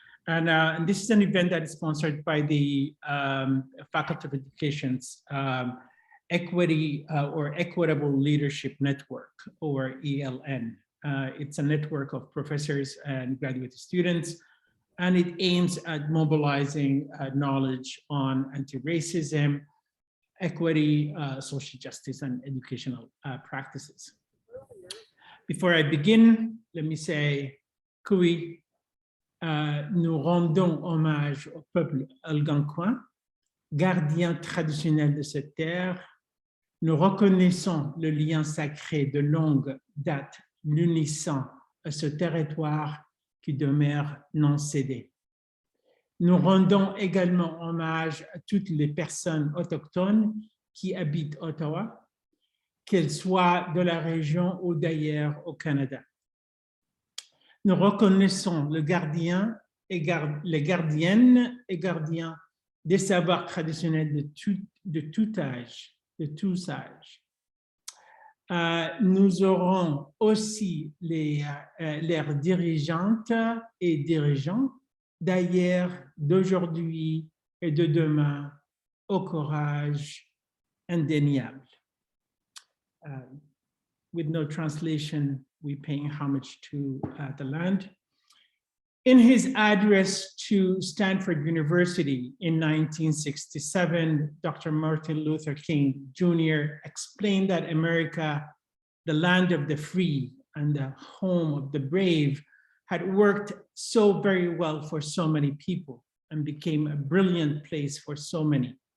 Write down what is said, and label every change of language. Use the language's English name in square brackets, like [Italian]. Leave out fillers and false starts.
[English] And this is an event that is sponsored by the Faculty of Education's Equity or Equitable Leadership Network, or ELN. It's a network of professors and graduate students, and it aims at mobilizing knowledge on anti-racism, equity, social justice, and educational practices. Before I begin, let me say, [French] oui, nous rendons hommage au peuple algonquin, gardien traditionnel de cette terre. Nous reconnaissons le lien sacré de longue date l'unissant à ce territoire qui demeure non cédé. Nous rendons également hommage à toutes les personnes autochtones qui habitent Ottawa, qu'elles soient de la région ou d'ailleurs au Canada. Nous reconnaissons le gardien et les gardiennes et gardiens des savoirs traditionnels de tout âge, de tous âges. Nous aurons aussi leurs dirigeantes et dirigeants d'ailleurs, d'aujourd'hui et de demain, au courage indéniable. [English] With no translation, we paying homage to the land. In his address to Stanford University in 1967, Dr. Martin Luther King Jr. explained that America, the land of the free and the home of the brave, had worked so very well for so many people and became a brilliant place for so many.